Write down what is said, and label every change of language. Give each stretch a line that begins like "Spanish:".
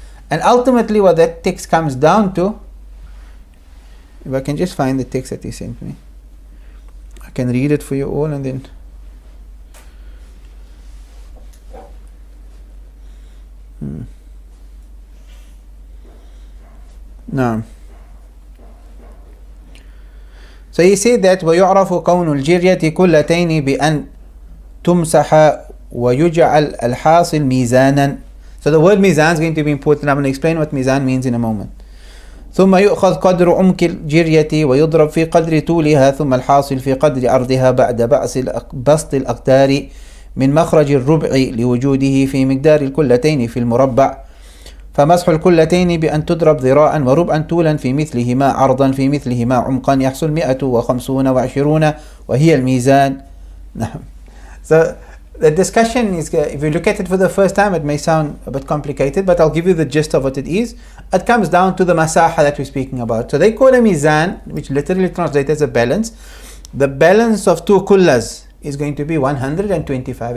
English: And ultimately what that text comes down to, if I can just find the text that he sent me, I can read it for you all and then No. So he said that
Arabic: ويعرف كون الجرية كلتين بأن تمسح ويجعل الحاصل ميزانا.
English: So the word mizan is going to be important. I'm going to explain what mizan means in a moment.
Arabic: ثم يؤخذ قدر عمق الجرية ويضرب في قدر طولها ثم الحاصل في قدر عرضها بعد بسط الأقدار من مخرج الربع لوجوده في مقدار الكلتين في المربع. فمسح الكلتين بأن تضرب ذراعا وربعا طولا في مثلهما عرضا في مثلهما عمقا يحصل 150 وهي الميزان. نعم.
English: So the discussion is, if you look at it for the first time, it may sound a bit complicated, but I'll give you the gist of what it is. It comes down to the masaha that we're speaking about. So they call a mizan, which literally translates as a balance. The balance of two kullas is going to be 125.